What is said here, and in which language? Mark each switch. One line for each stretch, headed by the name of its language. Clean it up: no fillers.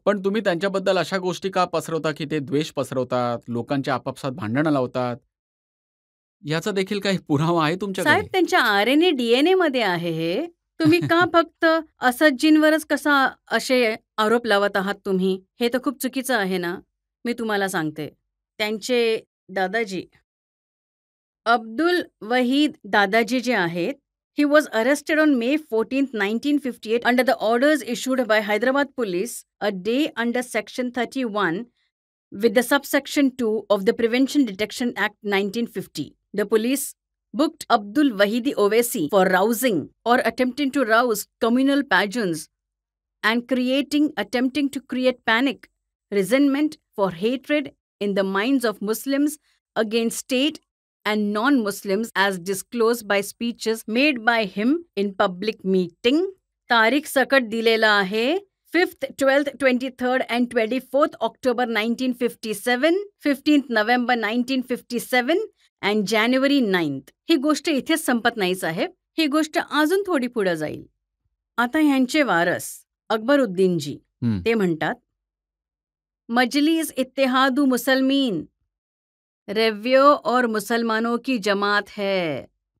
Marathi: पण तुम्ही त्यांच्याबद्दल अशा गोष्टी का पसरवता की ते द्वेष पसरवतात, लोकांच्या आपापसात भांडणं लावतात? याचा देखील काही पुरावा आहे साहेब, तुमच्याकडे? त्यांच्या RNA DNA मध्ये आहे हे. तुम्ही का फक्त असदजींवरच कसा असे आरोप लावत आहात तुम्ही? हे तर खूप चुकीचं आहे ना. मी तुम्हाला सांगते. त्यांचे दादाजी अब्दुल वहीद दादाजी जे आहेत,
English: he was arrested on May 14th, 1958 under the orders issued by Hyderabad police a day under section 31 with the subsection 2 of the Prevention Detection Act 1950. The police booked Abdul Wahidi Owaisi for rousing or attempting to rouse communal passions and attempting to create panic, resentment for hatred in the minds of Muslims against state and non-Muslims as disclosed by speeches made by him in public meeting.
Marathi: तारीख सकट दिलेला आहे
English: 5th, 12th, 23rd and 24th October 1957, 15th November 1957 and January 9th.
Marathi: ही गोष्ट इथेच संपत नाही साहेब. ही गोष्ट अजून थोडी पुढे जाईल. आता ह्यांचे वारस अकबरुद्दीनजी ते म्हणतात, मजलिस इत्तेहादु मुसलमीन रेव्यो
Hindi: और मुसलमानों की जमात है.